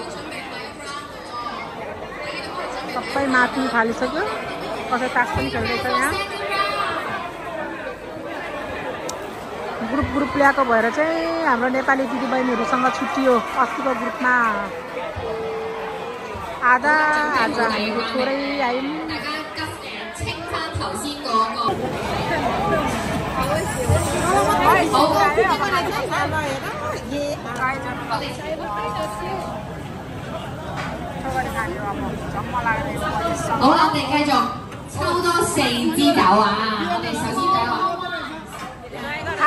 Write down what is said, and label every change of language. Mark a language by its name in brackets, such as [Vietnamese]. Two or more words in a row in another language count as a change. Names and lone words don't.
[Nepali] सबै माथि थालिसक्यो कसै तास पनि खेल्दैछ यहाँ ग्रुप ल्याएको भएर चाहिँ हाम्रो नेपाली दिदीबहिनीहरूसँग छुट्टियो अस्तिको ग्रुपमा आधा आज हामीहरू थोरै आयौँ [Cantonese] 好啦，我哋繼續抽多4支酒啊！我哋首先第一個。